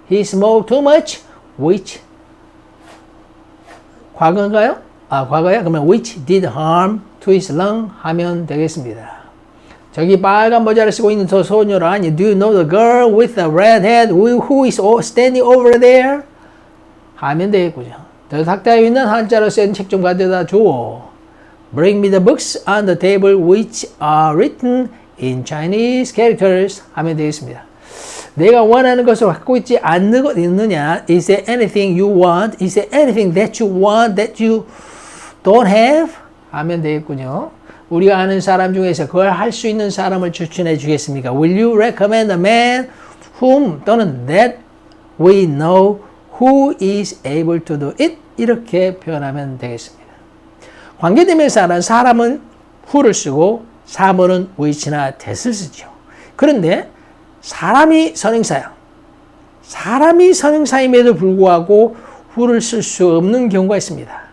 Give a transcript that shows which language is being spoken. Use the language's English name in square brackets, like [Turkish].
[English] He smoked too much, which [Korean] 과거인가요? 아, 과거야? 그러면 [English] which did harm to his lung [Korean] 하면 되겠습니다. 저기 빨간 모자를 쓰고 있는 저 소녀란 [English] Do you know the girl with the red hat who is standing over there? [Korean] 하면 되겠군요. 저 탁자에 있는 한자로 쓴 책 좀 가져다 주오. [English] Bring me the books on the table which are written in Chinese characters [Korean] 하면 되겠습니다. 내가 원하는 것을 갖고 있지 않는 것 있느냐? [English] Is there anything you want? Is there anything that you want that you don't have? [Korean] 하면 되겠군요. 우리가 아는 사람 중에서 그걸 할 수 있는 사람을 추천해 주겠습니까? [English] Will you recommend a man whom [Korean] 또는 [English] that we know who is able to do it? [Korean] 이렇게 표현하면 되겠습니다. 관계대명사는 사람은 who를 쓰고 사물은 which나 that을 쓰죠. 그런데 사람이 선행사야. 사람이 선행사임에도 불구하고 who를 쓸 수 없는 경우가 있습니다.